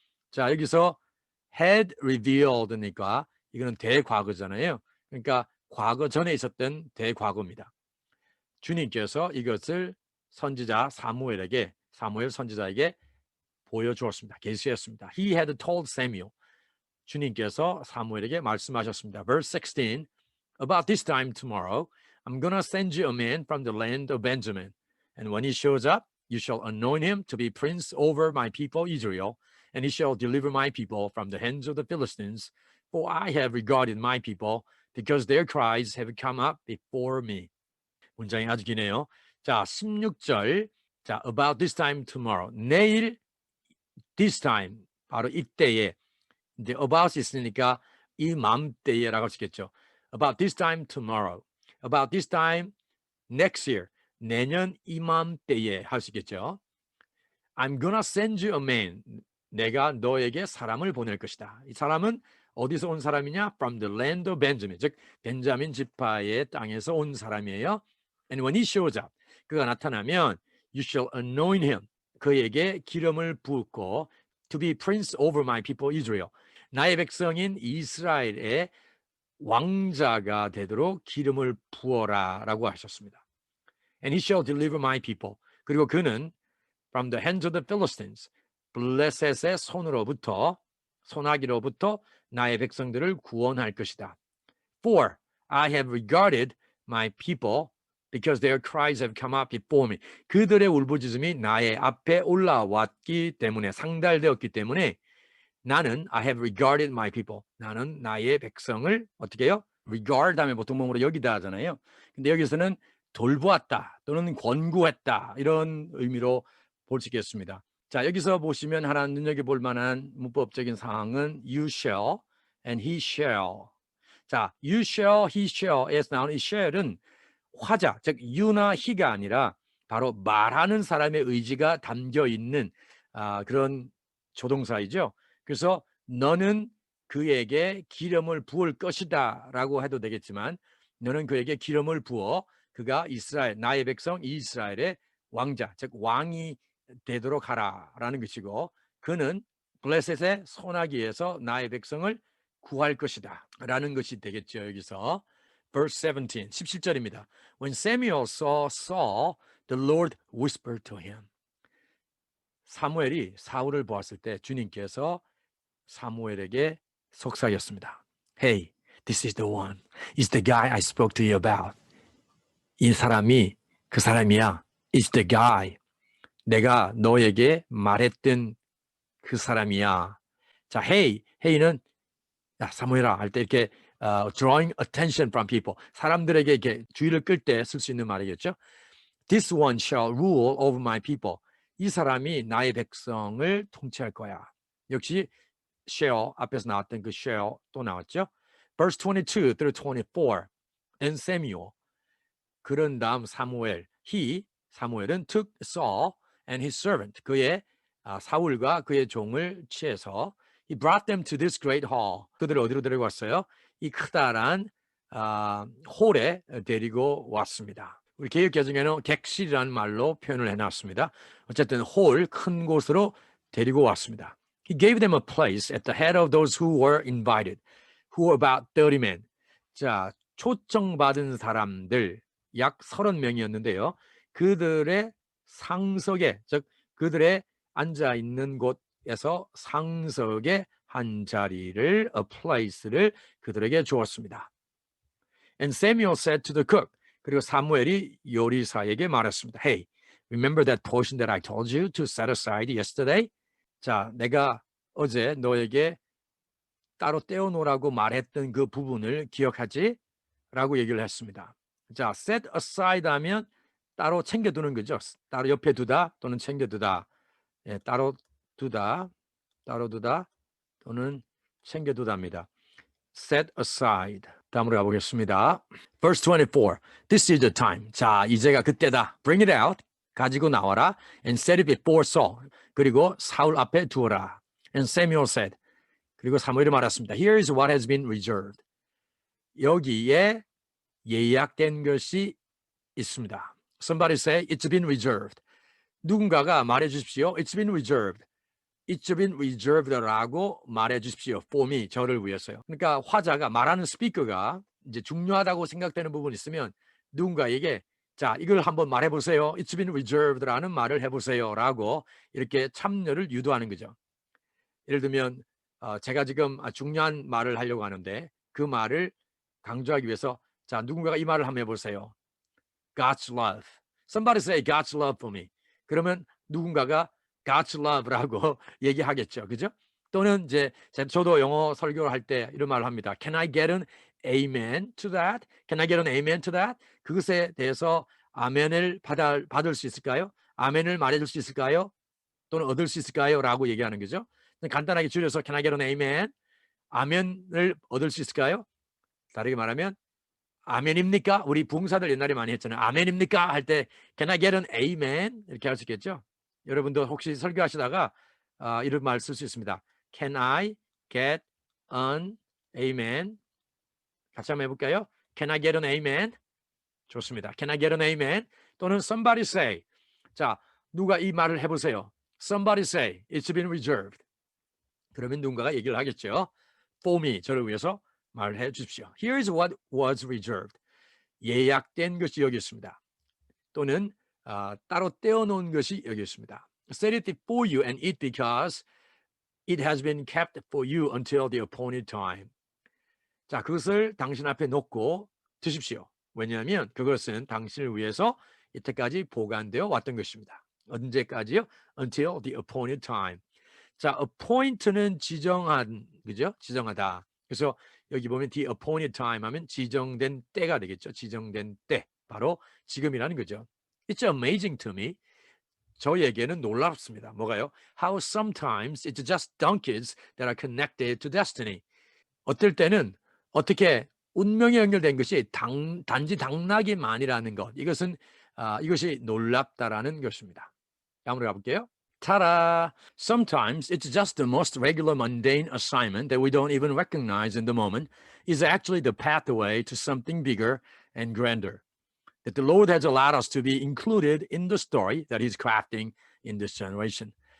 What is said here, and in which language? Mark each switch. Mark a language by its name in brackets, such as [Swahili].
[Korean] 자, 여기서 [English] had revealed [Korean] 니까 이거는 대과거잖아요. 그러니까 과거 전에 있었던 대과거입니다. 주님께서 이것을 사무엘 선지자에게 보여주었습니다. [English] 계시했습니다. He had told Samuel. [Korean] 주님께서 사무엘에게 말씀하셨습니다. [English] Verse 16. About this time tomorrow, I'm going to send you a man from the land of Benjamin. And when he shows up, you shall anoint him to be prince over my people Israel. And he shall deliver my people from the hands of the Philistines. For I have regarded my people because their cries have come up before me. [Korean] 문장이 아주 기네요. 자, 16절. 자, [English] about this time tomorrow. [Korean] 내일, [English] this time, [Korean] 바로 이때에 이제 about이 있으니까 이 맘때에라고 할 수 있겠죠. [English] About this time tomorrow. About this time next year. [Korean] 내년 이맘때에 할 수 있겠죠. [English] I'm gonna send you a man. [Korean] 내가 너에게 사람을 보낼 것이다. 이 사람은 어디서 온 사람이냐? [English] From the land of Benjamin. [Korean] 즉 벤자민 지파의 땅에서 온 사람이에요. [English] And when he shows up, [Korean] 그가 나타나면 [English] you shall anoint him. [Korean] 그에게 기름을 붓고 [English] to be prince over my people Israel. [Korean] 나의 백성인 이스라엘의 왕자가 되도록 기름을 부어라라고 하셨습니다. [English] And he shall deliver my people. [Korean] 그리고 그는 [English] from the hands of the Philistines, [Korean] 블레셋의 손으로부터, 손아귀로부터 나의 백성들을 구원할 것이다. [English] For I have regarded my people because their cries have come up before me. [Korean] 그들의 울부짖음이 나의 앞에 올라왔기 때문에, 상달되었기 때문에 나는 [English] I have regarded my people. [Korean] 나는 나의 백성을 어떻게 해요? regard 하면 보통 몸으로 여기다 하잖아요. 근데 여기서는 돌보았다 또는 권고했다 이런 의미로 볼 수 있겠습니다. 자, 여기서 보시면 하나 눈여겨볼 만한 문법적인 사항은 [English] you shall and he shall. [Korean] 자, you shall, he shall에서 나오는 이 shall은 화자, 즉 you나 he가 아니라 바로 말하는 사람의 의지가 담겨 있는 그런 조동사이죠. 그래서 너는 그에게 기름을 부을 것이다 라고 해도 되겠지만 너는 그에게 기름을 부어 그가 이스라엘, 나의 백성 이스라엘의 왕자, 즉 왕이 되도록 하라라는 것이고 그는 블레셋의 손아귀에서 나의 백성을 구할 것이다 라는 것이 되겠죠. 여기서 verse 17, 17절입니다. [English] When Samuel saw Saul, the Lord whispered to him. [Korean] 사무엘이 사울을 보았을 때 주님께서 사무엘에게 속삭였습니다. [English] Hey, this is the one. It's the guy I spoke to you about. [Korean] 이 사람이 그 사람이야. [English] It's the guy. [Korean] 내가 너에게 말했던 그 사람이야. 자, hey, hey는 야, 사무엘아 할 때 이렇게 [English] drawing attention from people. [Korean] 사람들에게 이렇게 주의를 끌 때 쓸 수 있는 말이겠죠. [English] This one shall rule over my people. [Korean] 이 사람이 나의 백성을 통치할 거야. 역시 shall 앞에서 나왔던 그 shall 또 나왔죠. [English] Verse 22 through 24. And Samuel. [Korean] 그런 다음 사무엘. 사무엘은 [English] took Saul and his servant. [Korean] 그의 사울과 그의 종을 취해서 [English] he brought them to this great hall. [Korean] 그들을 어디로 데리고 왔어요? 이 크다란 홀에 데리고 왔습니다. 우리 개역개정에는 객실이라는 말로 표현을 해놨습니다. 어쨌든 홀, 큰 곳으로 데리고 왔습니다. [English] He gave them a place at the head of those who were invited, who were about 30 men. [Korean] 자, 초청받은 사람들 약 30명이었는데요. 그들의 상석에, 즉 그들의 앉아 있는 곳에서 상석의 한 자리를, a place를 그들에게 주었습니다. [English] And Samuel said to the cook, [Korean] 그리고 사무엘이 요리사에게 말했습니다. [English] Hey, remember that portion that I told you to set aside yesterday? [Korean] 자, 내가 어제 너에게 따로 떼어놓으라고 말했던 그 부분을 기억하지? 라고 얘기를 했습니다. 자, set aside 하면 따로 챙겨두는 거죠. 따로 옆에 두다 또는 챙겨두다. 예, 따로 두다 또는 챙겨두다입니다. set aside. 다음으로 가보겠습니다. [English] Verse 24. This is the time. [Korean] 자, 이제가 그때다. [English] Bring it out. [Korean] 가지고 나와라. [English] And set it before Saul. [Korean] 그리고 사울 앞에 두어라. [English] And Samuel said. [Korean] 그리고 사무엘이 말했습니다. [English] Here is what has been reserved. [Korean] 여기에 예약된 것이 있습니다. [English] Somebody say, it's been reserved. [Korean] 누군가가 말해 주십시오. [English] It's been reserved. It's been reserved [Korean] 라고 말해 주십시오. [English] For me, [Korean] 저를 위해서요. 그러니까 화자가 말하는 스피커가 이제 중요하다고 생각되는 부분이 있으면 누군가에게 자, 이걸 한번 말해 보세요. [English] It's been reserved [Korean] 라는 말을 해보세요라고 이렇게 참여를 유도하는 거죠. 예를 들면 제가 지금 중요한 말을 하려고 하는데 그 말을 강조하기 위해서 자, 누군가가 이 말을 한번 해보세요. [English] God's love. Somebody say God's love for me. [Korean] 그러면 누군가가 [English] God's love [Korean] 라고 얘기하겠죠. 그죠? 또는 이제 저도 영어 설교를 할 때 이런 말을 합니다. [English] Can I get an amen to that? Can I get an amen to that? [Korean] 그것에 대해서 아멘을 받을 수 있을까요? 아멘을 말해줄 수 있을까요? 또는 얻을 수 있을까요? 라고 얘기하는 거죠. 간단하게 줄여서 [English] Can I get an amen? [Korean] 아멘을 얻을 수 있을까요? 다르게 말하면 아멘입니까? 우리 부흥사들 옛날에 많이 했잖아요. 아멘입니까? 할 때 [English] Can I get an amen? [Korean] 이렇게 할 수 있겠죠? 여러분도 혹시 설교하시다가 이런 말 쓸 수 있습니다. [English] Can I get an amen? [Korean] 같이 한번 해볼까요? [English] Can I get an amen? [Korean] 좋습니다. [English] Can I get an amen? 또는 somebody say. [Korean] 자, 누가 이 말을 해보세요. [English] Somebody say it's been reserved. [Korean] 그러면 누군가가 얘기를 하겠죠. For me, 저를 위해서 말해 주십시오. [English] Here's what was reserved. [Korean] 예약된 것이 여기 있습니다. 또는 따로 떼어놓은 것이 여기 있습니다. [English] Set it for you and eat because it has been kept for you until the appointed time. [Korean] 자, 그것을 당신 앞에 놓고 드십시오. 왜냐하면 그것은 당신을 위해서 이때까지 보관되어 왔던 것입니다. 언제까지요? [English] Until the appointed time. [Korean] 자, appoint는 지정한, 그죠? 지정하다. 그래서 여기 보면 the appointed time 하면 지정된 때가 되겠죠. 지정된 때. 바로 지금이라는 거죠. [English] It's amazing to me. [Korean] 저에게는 놀랍습니다. 뭐가요? [English] How sometimes it's just donkeys that are connected to destiny. [Korean] 어떨 때는 어떻게 운명에 연결된 것이 단지 당나귀만이라는 것. 이것이 놀랍다라는 것입니다. 다음으로 가볼게요. [English] Ta-da! Sometimes it's just the most regular mundane assignment that we don't even recognize in the moment is actually the pathway to something bigger and grander. That the Lord has allowed us to be included in the story that He's crafting in this generation.